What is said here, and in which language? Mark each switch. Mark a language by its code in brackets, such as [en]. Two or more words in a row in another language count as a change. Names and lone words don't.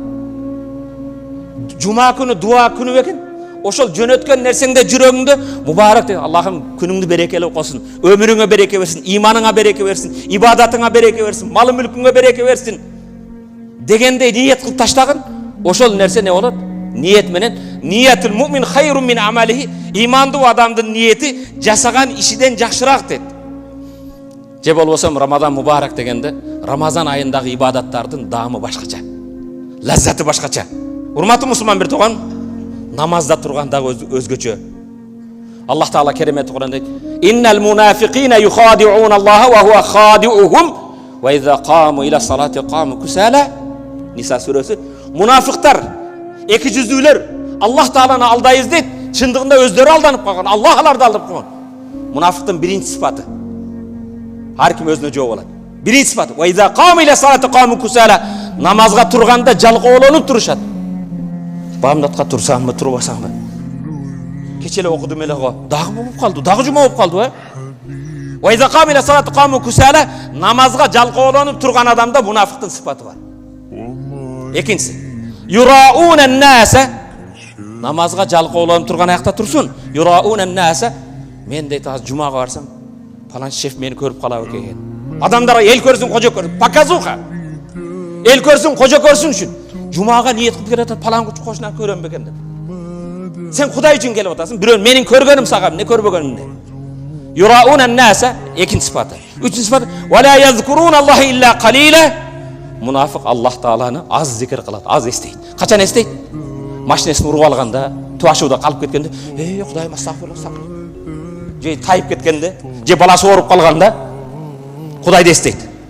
[ky] Жума күнү дуа күнү бекен. Ошол жөнөткөн нерсеңде жүрөгүңдө мубарак деп, Аллахым күнүңдү берекелеп койсун, өмүрүңө береке берсин, иманыңа береке берсин, ибадатыңа береке берсин, малы мүлкүңө береке берсин дегендей ниет кылып таштагын. Ошол нерсе не болот? Ниет менен [ar] نية المؤمن خير من عمله. [ky] Имандуу адамдын ниети жасаган ишиден жакшыраак дейт. Же болбосо Рамазан мубарак дегенде, Рамазан айындагы ибадаттардын даамы башкача, лаззаты башкача. Урматтуу мусулман бир туган, намазда тургандагы өзгөчө. Аллах Таала керемети Кур'анда дейт: [ar] "إن المنافقين يخادعون الله وهو خادعهم وإذا قاموا إلى الصلاة قاموا كسالى." [ky] Ниса сүрөсү. Мунафиктар, эки жүздүүлөр Аллах Тааланы алдайбыз дейт. Чындыгында өздөрү алданып калган, Аллах аларды алдап койгон. Мунафиктин биринчи сыпаты. Ар ким өзүнө жооп алат. Биринчи сыпаты: [ar] "وإذا قاموا إلى الصلاة قاموا كسالى." [ky] Намазга турганда жалкоолонуп турушат. Бамдатка турсамбы, турбасамбы? Кече эле окудум эле го. Дагы болуп калды, дагы жума болуп калды, [ar] وإذا قاموا إلى الصلاة قاموا كسالى. [ky] Намазга жалкоолонуп турган адамда мунафиктин сыпаты бар. Экинчиси: [ar] "يراءون الناس." [ky] Намазга жалкоолонуп турган аякта турсун. [ar] "يراءون الناس." [ky] Мен дейт азыр жумага барсам, паланчы шеф мени көрүп калабы экен. Адамдар эл көрсүн, кожо көрсүн, показуха. Эл көрсүн, кожо көрсүн үчүн. Жумага ниет кылып келатат, палан кошунан көрөм бекен деп. Сен Кудай үчүн келип атасың, бирөө менин көргөнүм сага, эмне көрбөгөнүмдү. [ar] يراءون الناس [ky] экинчи сыпаты. Үчүнчү сыпаты: [ar] "ولا يذكرون الله إلا قليلا." [ky] Мунафик Аллах Тааланы аз зикир кылат, аз эстейт. Качан эстейт? Машинесин уруп алганда, туашууда калып кеткенде, Кудайым астагфируллах. Же тайып кеткенде, же баласы ооруп калганда Кудайды эстейт.